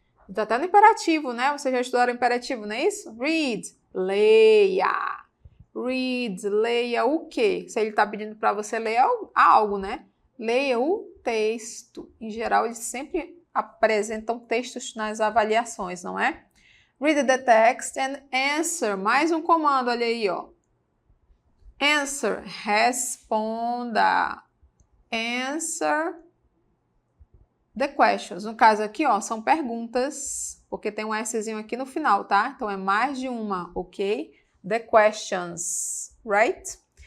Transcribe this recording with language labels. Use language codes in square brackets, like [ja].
[pt] Está até no imperativo, né? Vocês já estudaram o imperativo, não é isso? Read, leia. Read, leia o quê? Se ele está pedindo para você ler algo, né? Leia o texto. Em geral, eles sempre apresentam textos nas avaliações, não é? [en] Read the text and answer. [pt] Mais um comando, olha aí, ó. Answer, responda. [en] Answer the questions. [pt] No caso aqui, ó, são perguntas, porque tem um Szinho aqui no final, tá? Então, é mais de uma, ok? [en] The questions, right?